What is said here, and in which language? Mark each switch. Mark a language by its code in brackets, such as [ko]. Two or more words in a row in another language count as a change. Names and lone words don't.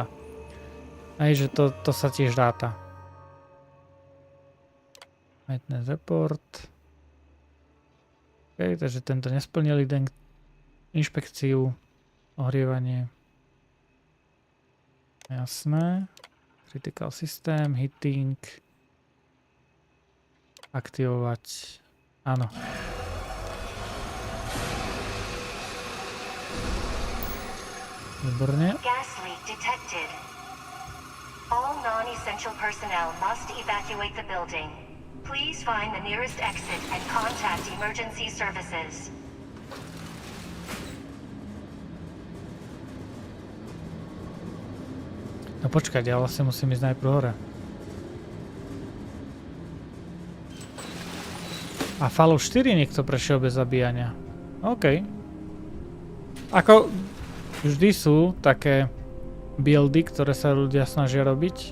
[sk] Hej, že to sa tiež ráta. [en] Maintenance report. [sk] OK, takže tento nesplnil inšpekciu, ohrievanie. Jasné. [en] Critical system, hitting. [sk] Aktivovať. Áno. Výborne. [en] Gas leak detected. All non-essential personnel must evacuate the building. Please find the nearest exit and contact emergency services. [sk] No počkať, ja vlastne musím ísť najprv hore. A Fallout 4 niekto prešiel bez zabíjania. OK. Ako vždy sú také buildy, ktoré sa ľudia snažia robiť.